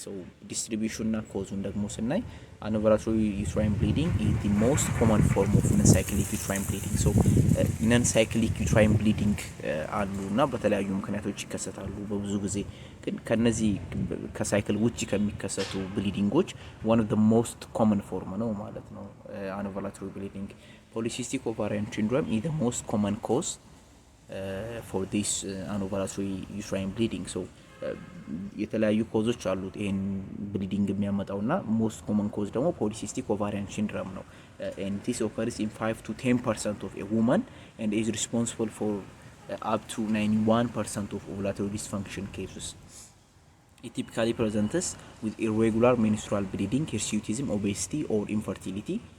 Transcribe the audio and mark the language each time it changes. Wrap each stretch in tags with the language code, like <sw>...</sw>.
<en>So distribution na cause</en> <am>ደግሞ ስናይ</am> <en>anovulatory uterine bleeding is the most common form of non-cyclic uterine bleeding. So non-cyclic uterine bleeding</en> <am>አሉና በተለያዩ ምክንያቶች ይከሰታሉ። በብዙ ጊዜ ግን ከነዚህ ከሳይክል ውጪ ከሚከሰቱ ብሊዲንጎች</am> <en>one of the most common form</en> <am>ነው ማለት ነው</am> <en>anovulatory bleeding. Polycystic ovarian syndrome is the most common cause for this anovulatory uterine bleeding.</en> <am>So የተለያዩ ኮዞች አሉት ይሄን ብሊዲንግ የሚያመጣውና</am> <en>most common cause</en> <am>ደግሞ polycystic ovarian syndrome ነው.</am> <en>And this occurs in 5 to 10% of a woman and is responsible for up to 91% of ovulatory dysfunction cases. It typically presents with irregular menstrual bleeding, hirsutism, obesity or infertility.</en>